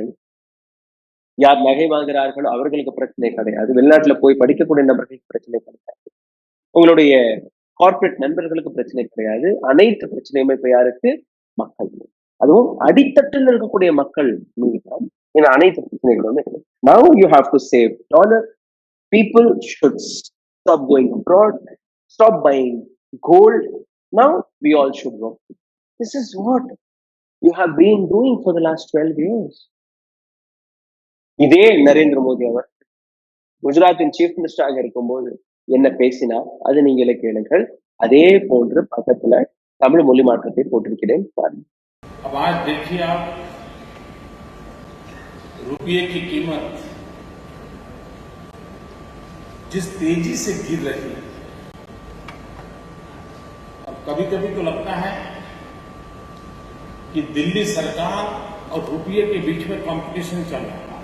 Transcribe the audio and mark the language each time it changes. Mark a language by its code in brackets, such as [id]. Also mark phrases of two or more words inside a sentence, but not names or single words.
[ta] யார் நகை வாங்குகிறார்களோ அவர்களுக்கு பிரச்சனை கிடையாது, வெளிநாட்டுல போய் படிக்கக்கூடிய நபர்களுக்கு பிரச்சனை கிடையாது, உங்களுடைய கார்பரேட் நண்பர்களுக்கு பிரச்சனை கிடையாது. அனைத்து பிரச்சனையுமே இப்ப யாருக்கு? மக்கள். அதுவும் அடித்தட்டில் இருக்கக்கூடிய மக்கள் மீதுதான் இந்த அனைத்து பிரச்சனைகளும் இருக்கு. [en] Now you have to save dollar. People should stop going abroad, stop buying gold. Now we all should work. This is what you have been doing for the last 12 years. [ta] இதே நரேந்திர மோடி அவர் குஜராத்தின் [en] chief minister [ta] இருக்கும்போது என்ன பேசினார் அது நீங்களே கேளுங்கள். அதே போன்று பக்கத்துல தமிழ் மொழி மாற்றத்தை போட்டிருக்கிறேன் பாருங்க. [hi] अब आज देखिए आप, रुपये की कीमत जिस तेजी से गिर रही है, और कभी कभी तो लगता है कि दिल्ली सरकार और रुपये के बीच में कंपटीशन चल रहा है।